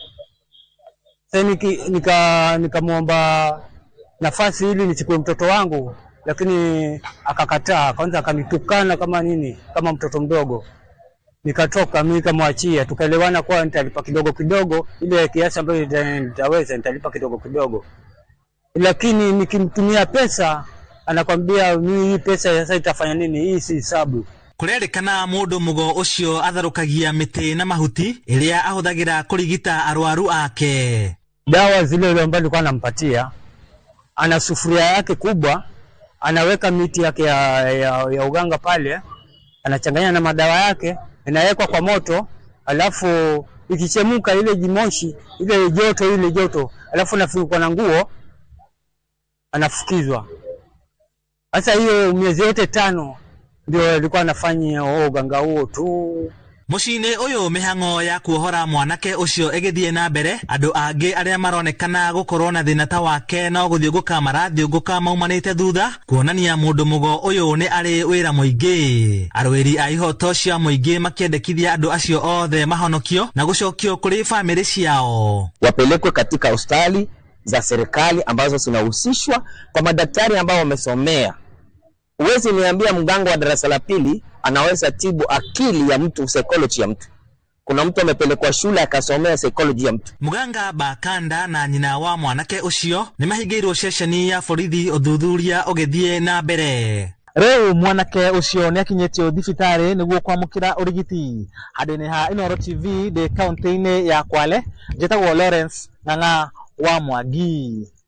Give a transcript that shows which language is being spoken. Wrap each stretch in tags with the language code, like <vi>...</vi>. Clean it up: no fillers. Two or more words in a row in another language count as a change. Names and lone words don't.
<sw>Sasa nikamwomba nafasi ili nichukue mtoto wangu, lakini akakataa, kwanza akanitukana kama nini, kama mtoto mdogo. Nikatoka mimi nikamwachia, tukaelewana kwa nitalipa kidogo kidogo, ile kiasi ambayo nitaweza nitalipa kidogo kidogo. Lakini nikimtumia pesa anakwambia mimi hii pesa sasa itafanya nini, hii si hesabu.</sw> <ki>Kurerikana mundu mugo ucio atharukagia miti na mahuti iria ahuthagira kurigita arwaru ake.</ki> <sw>Dawa zile ambazo nilikuwa nampatia, ana sufuria yake kubwa, anaweka miti yake ya uganga pale, anachanganya na madawa yake, inawekwa kwa moto, alafu ikichemuka ile jimoshi, ile joto, alafu nafunikwa na nguo, anafukizwa. Sasa hiyo miezi yote 5 ndio alikuwa anafanya uganga huo tu.</sw> <ki>Mucine uyu mihango ya kuohora mwanake ucio egithie na mbere, andu angi aria maronekana gukorwo na thina ta wake no guthiunguka marathiunguka maumanite thutha kuonania mundu mugo uyu ni ari wira muingi. Arwiri a ihoto cia muingi makiendekithia andu acio othe mahonokio na gucokio kuri family ciao,</ki> <sw>wapelekwe katika hospitali za serikali ambazo zinahusishwa kwa madaktari ambao wamesomea. Uwezi niambia mganga wa darasa la pili anaweza tibu akili ya mtu, psychology ya mtu. Kuna mtu amepelekwa shule akasomea psychology ya mtu.</sw> <ki>Muganga Bakanda na nyina wa mwanake ucio ni mahingirwo ceceni ya borithi uthuthuria ugithie na mbere. Rĩu mwanake ucio ni akinyetio thibitari niguo kwamukira urigiti. Handũ-inĩ ha Inooro TV de county-inĩ ya Kwale, njĩtagwo Lawrence Ng'ang'a wa Mwangi.</ki>